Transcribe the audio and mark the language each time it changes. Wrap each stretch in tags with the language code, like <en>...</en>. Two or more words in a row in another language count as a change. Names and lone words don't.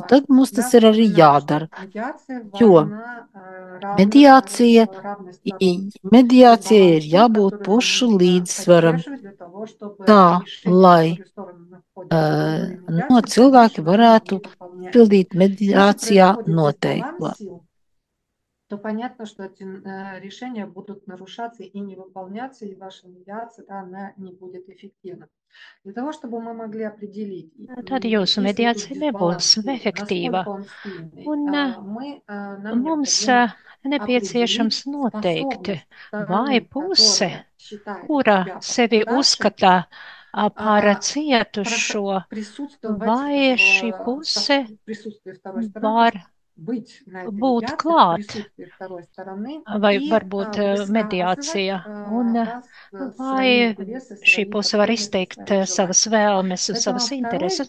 <lv>Tad mums tas ir arī jādara, jo mediācija ir jābūt pušu līdzsvaram tā, lai cilvēki varētu pildīt mediācijā noteikto.</lv> <ru>То понятно, что эти решения будут нарушаться и не выполняться, и ваша медиация она не будет эффективна. Для того, чтобы мы могли определить,</ru> <lv>tad jūsu mediācija nebūs efektīva. Un mums nepieciešams noteikt, vai puse, kura sevi uzskata par cietušo, vai šī puse var būt klāt, vai varbūt mediācija, un vai šī puse var izteikt savas vēlmes un savas intereses.</lv>